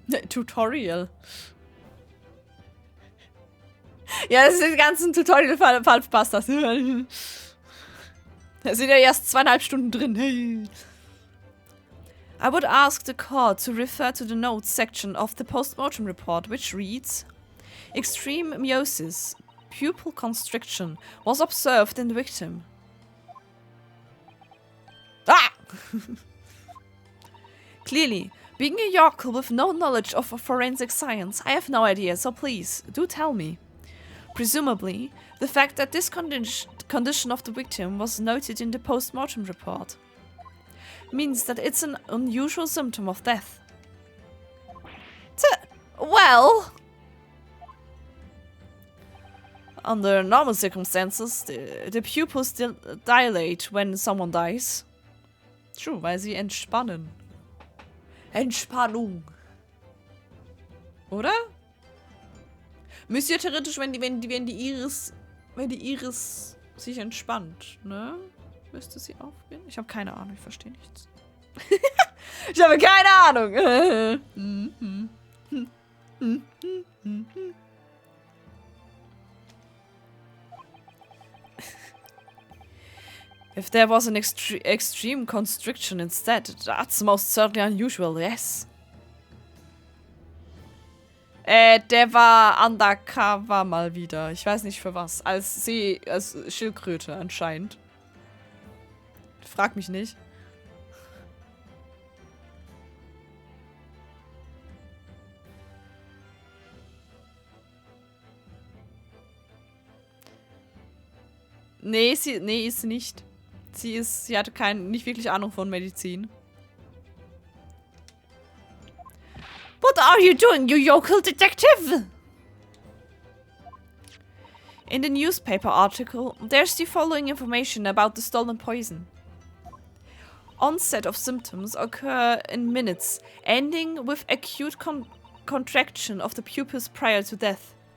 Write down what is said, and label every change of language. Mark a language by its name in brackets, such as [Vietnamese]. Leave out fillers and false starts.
[German] Tutorial. Ja, das ist den ganzen Tutorial verpasst. Das sind ja erst 2,5 Stunden drin. Hey. [English] I would ask the court to refer to the notes section of the postmortem report, which reads: extreme meiosis, pupil constriction, was observed in the victim. Ah! Clearly, being a yokel with no knowledge of forensic science, I have no idea, so please, do tell me. Presumably, the fact that this condition of the victim was noted in the post-mortem report means that it's an unusual symptom of death. Well, under normal circumstances, the pupils dilate when someone dies. True, [German] weil sie entspannen. Entspannung. Oder? Müsst ihr theoretisch, wenn die Iris sich entspannt, ne? Müsste sie aufgehen? Ich habe keine Ahnung, ich verstehe nichts. Ich habe keine Ahnung. [English] If there was an extreme constriction instead, that's most certainly unusual, yes. [German] Der war undercover mal wieder. Ich weiß nicht für was. Als Schildkröte anscheinend. Frag mich nicht. Nee, ist sie nicht. Sie hatte nicht wirklich Ahnung von Medizin. [English] What are you doing, you yokel detective? In the newspaper article, there's the following information about the stolen poison. Onset of symptoms occur in minutes, ending with acute contraction of the pupils prior to death.